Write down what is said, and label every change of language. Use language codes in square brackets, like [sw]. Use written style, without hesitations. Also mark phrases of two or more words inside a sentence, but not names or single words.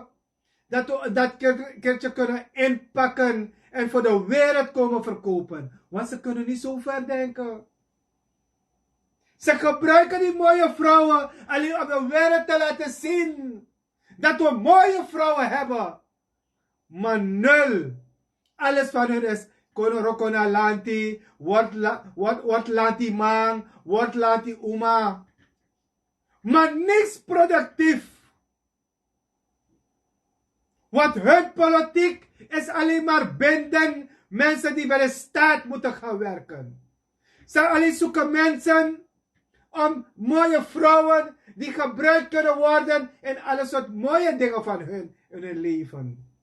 [nl] Dat we dat keertje kunnen inpakken en voor de wereld komen verkopen. Want ze kunnen niet zo ver denken. Ze gebruiken die mooie vrouwen alleen om de wereld te laten zien dat we mooie vrouwen hebben. Maar nul. Alles van hun is [srn] kono lanti, [nl] wat [srn] lanti man, [nl] wat [srn] lanti uma. [nl] Maar niks productief. Want hun politiek is alleen maar binden mensen die bij de staat moeten gaan werken. Ze alleen zoeken mensen om mooie vrouwen die gebruikt kunnen worden in alle soort mooie dingen van hun in hun leven.